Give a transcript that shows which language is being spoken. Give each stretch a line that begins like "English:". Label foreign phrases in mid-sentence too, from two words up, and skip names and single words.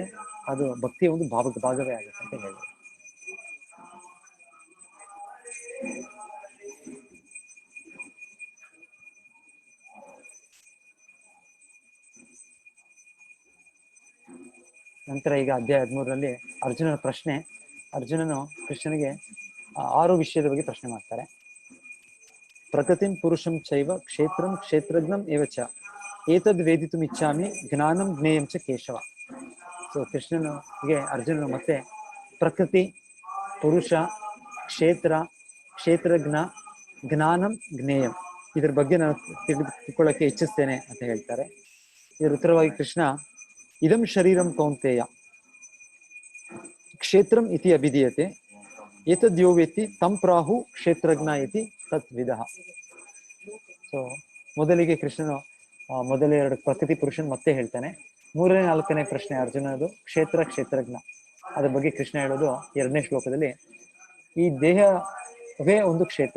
Kannada: ಅದು ಭಕ್ತಿಯ ಒಂದು ಭಾಗವೇ ಆಗುತ್ತೆ ಅಂತ ಹೇಳಿದ್ರು. ನಂತರ ಈಗ ಅಧ್ಯಾಯ 13ರಲ್ಲಿ ಅರ್ಜುನನ ಪ್ರಶ್ನೆ. ಅರ್ಜುನನು ಕೃಷ್ಣನಿಗೆ 6 ವಿಷಯದ ಬಗ್ಗೆ ಪ್ರಶ್ನೆ ಮಾಡ್ತಾರೆ.
Sanskrit: ಪ್ರಕೃತಿಂ ಪುರುಷಂ ಚೈವ ಕ್ಷೇತ್ರಂ ಕ್ಷೇತ್ರಜ್ಞಂ ಏವಚ ಏತದ್ ವೇದಿತುಂ ಇಚ್ಛಾಮಿ ಜ್ಞಾನಂ ಜ್ಞೇಯಂ ಚ ಕೇಶವ.
Kannada: ಸೊ ಕೃಷ್ಣನಿಗೆ ಅರ್ಜುನನು ಮತ್ತೆ ಪ್ರಕೃತಿ, ಪುರುಷ, ಕ್ಷೇತ್ರ, ಕ್ಷೇತ್ರಜ್ಞ,
Sanskrit: ಜ್ಞಾನಂ ಜ್ಞೇಯಂ
Kannada: ಇದ್ರ ಬಗ್ಗೆ ನಾನು ತಿಳ್ಕೊಳ್ಳೋಕೆ ಇಚ್ಛಿಸ್ತೇನೆ ಅಂತ ಹೇಳ್ತಾರೆ. ಇದರ ಉತ್ತರವಾಗಿ ಕೃಷ್ಣ,
Sanskrit: ಇದಂ ಶರೀರಂ ಕೌಂತೆಯ ಕ್ಷೇತ್ರಂ ಇತಿ ಅಭಿಧೀಯತೆ ಏತದ್ಯೋ ವೇತ್ತಿ ತಂ ಪ್ರಾಹು ಕ್ಷೇತ್ರಜ್ಞ ಇತಿ ತದ್ವಿದಃ.
Kannada: ಸೊ ಮೊದಲಿಗೆ ಕೃಷ್ಣನು ಮೊದಲ 2 ಪ್ರಕೃತಿ ಪುರುಷನ್ ಮತ್ತೆ ಹೇಳ್ತಾನೆ. 3ನೇ 4ನೇ ಪ್ರಶ್ನೆ ಅರ್ಜುನದು ಕ್ಷೇತ್ರಜ್ಞ. ಅದ್ರ ಬಗ್ಗೆ ಕೃಷ್ಣ ಹೇಳೋದು 2ನೇ ಶ್ಲೋಕದಲ್ಲಿ. ಈ ದೇಹವೇ ಒಂದು ಕ್ಷೇತ್ರ.